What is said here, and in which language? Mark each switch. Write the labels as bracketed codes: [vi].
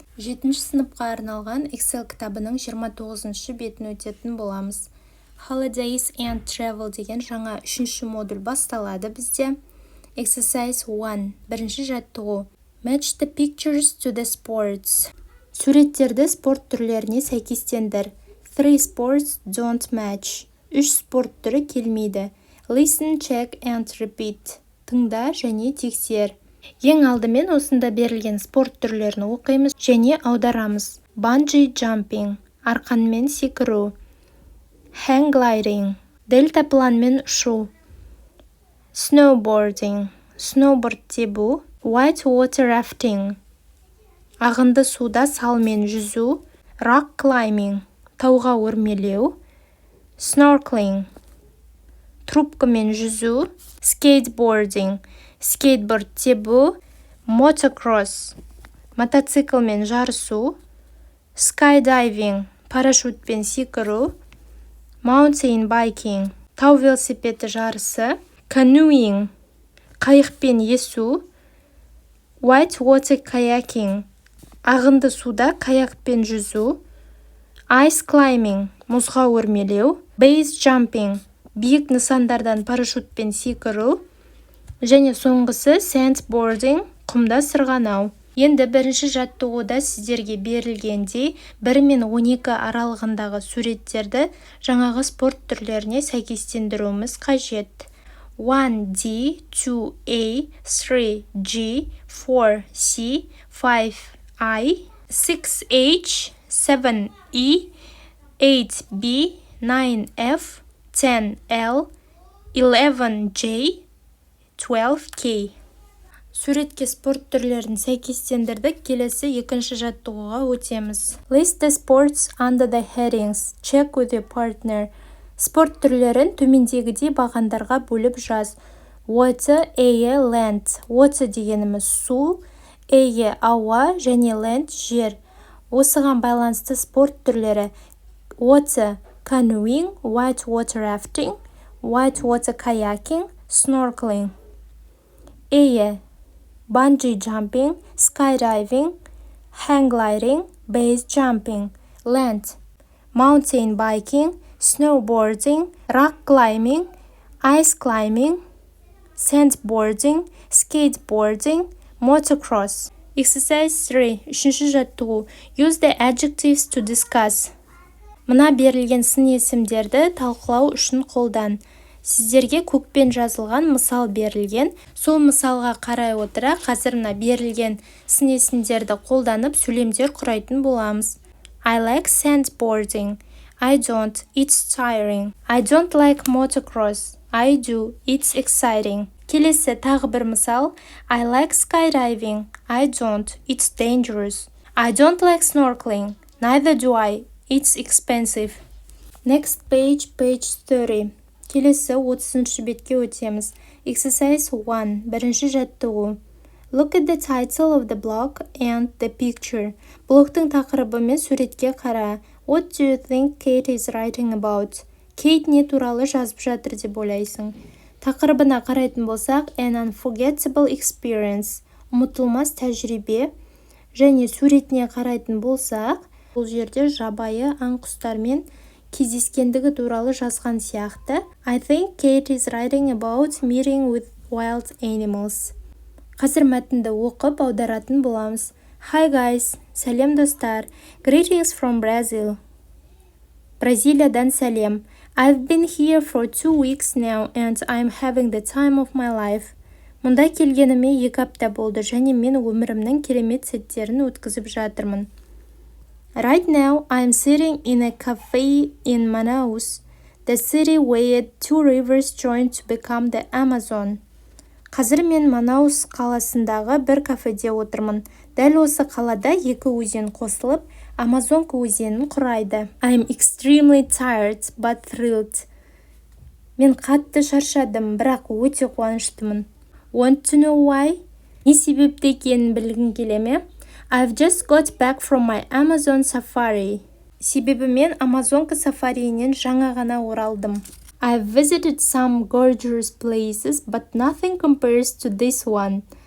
[kk] 7-ші сыныпқа арналған Excel кітабының 29-ші бетін өтетін боламыз. [en] Holidays and Travel [kk] деген жаңа 3-ші модуль басталады бізде. [en] Exercise 1. [kk] Бірінші жаттығу. [en] Match the pictures to the sports. [kk] Суреттерді спорт түрлеріне сәйкестендір. [en] 3 sports don't match. [kk] 3 спорт түрі келмейді. [en] Listen, check and repeat. [kk] Тыңда және тексер. Ең алдымен осында берілген спорт түрлерін оқимыз және аударамыз. Bungee jumping, арқанмен секіру. Hang gliding, дельтапланмен ұшу. Snowboarding, сноуборд тебу. White water rafting, ағынды суда салмен жүзу. Rock climbing, тауға өрмелеу. Snorkeling, трубкамен жүзу. Skateboarding, скейтборд тебу. Motocross, мотоциклмен жарысу. Skydiving, парашютпен секіру. Mountain biking, тау велосипеді жарысы. Canoeing, қайықпен есу. White water kayaking, ағынды суда каякпен жүзу. Ice climbing, мұзға өрмелеу. Base jumping, биік нысандардан парашютпен секіру. Және соңғысы sandboarding, құмда сырғанау. Енді бірінші жаттығуда сіздерге берілгендей 1 мен 12 аралығындағы суреттерді жаңағы спорт түрлеріне сәйкестендіруіміз қажет. [en] 1D, 2A, 3G, 4C, 5I, 6H, 7E, 8B, 9F, 10L, 11J, 12K. [kk] Суретке спорт түрлерін сәйкестендірдік. Келесі екінші жаттығуға өтеміз. [en] List the sports under the headings. Check with your partner. [kk] Спорт түрлерін төмендегідей бағандарға бөліп жаз. [en] Water, air, land. [kk] Water дегеніміз су, air ауа және land жер. Осыған байланысты спорт түрлері: [en] water canoeing, white water rafting, white water kayaking, snorkeling. Air bungee jumping, skydiving, hang gliding, base jumping. Land mountain biking, snowboarding, rock climbing, ice climbing, sandboarding, skateboarding, motocross. Exercise 3. [kk] Үшінші жаттығу. [en] Use the adjectives to discuss. [kk] Мына берілген сын есімдерді талқылау үшін қолдан. Сіздерге көкпен жазылған мысал берілген. Сол мысалға қарай отыра қазір мына берілген сын есімдерді қолданып сөйлемдер құрайтын боламыз. [en] I like sandboarding. I don't. It's tiring. I don't like motocross. I do. It's exciting. [kk] Келесі тағы бір мысал. [en] I like skydiving. I don't. It's dangerous. I don't like snorkeling. Neither do I. It's expensive. Next page, page 30. [kk] Келесі 30-шы бетке өтеміз. [en] Exercise 1. [kk] Бірінші жаттығу. [en] Look at the title of the blog and the picture. [kk] Блогтың тақырыбы мен суретке қара. [en] What do you think Kate is writing about? [kk] Кейт не туралы жазып жатыр деп ойлайсың? Тақырыбына қарайтын болсақ, [en] an unforgettable experience. [kk] Ұмытылмас тәжірибе. Және суретіне қарайтын болсақ, бұл жерде жабайы аң-құстармен кездескендігі туралы жазған сияқты. [en] I think Kate is writing about meeting with wild animals. [kk] Қазір мәтінді оқып аударатын боламыз. [en] Hi guys, [kk] сәлем достар. [en] Greetings from Brazil. [kk] Бразилиядан сәлем. [en] I've been here for 2 weeks now and I'm having the time of my life. [kk] Мұнда келгеніме 2 апта болды және мен өмірімнің керемет сәттерін өткізіп жатырмын. [en] Right now, I'm sitting in a cafe in Manaus, the city where 2 rivers join to become the Amazon. [kk] Қазір мен Манаус қаласындағы бір кафеде отырмын. Дәл осы қалада 2 өзен қосылып, Амазонка өзенін құрайды. [en] I'm extremely tired, but thrilled. [kk] Мен қатты шаршадым, бірақ өте қуаныштымын. [en] Want to know why? [kk] Не себепті екенін білгің келе ме? [en] I've just got back from my Amazon safari. [kk] Себебі мен Амазонка сафариінен жаңа ғана оралдым. [en] I've visited some gorgeous places, but nothing compares to this one.